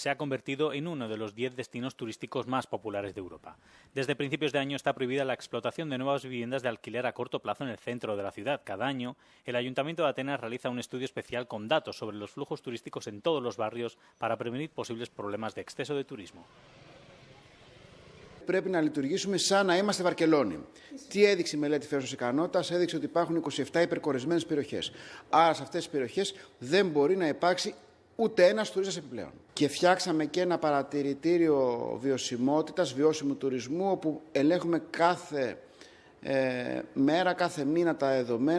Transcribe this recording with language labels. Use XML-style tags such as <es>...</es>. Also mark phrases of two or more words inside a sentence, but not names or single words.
<es>Se ha convertido en uno de los 10 destinos turísticos más populares de Europa. Desde principios de año está prohibida la explotación de nuevas viviendas de alquiler a corto plazo en el centro de la ciudad. Cada año, el Ayuntamiento de Atenas realiza un estudio especial con datos sobre los flujos turísticos en todos los barrios para prevenir posibles problemas de exceso de turismo.</es> <el>Πρέπει να λειτουργήσουμε σαν να είμαστε Βαρκελόνη. Τι έδειξε η μελέτη φέρους ικανότητας? Έδειξε ότι υπάρχουν 27 υπερκορεσμένες περιοχές. Άρα σε αυτές τις περιοχές δεν μπορεί να υπάρξει ούτε ένας τουρίστας επιπλέον. Και φτιάξαμε και ένα παρατηρητήριο βιωσιμότητας, βιώσιμου τουρισμού, όπου ελέγχουμε κάθε μέρα, κάθε μήνα τα δεδομένα.</el>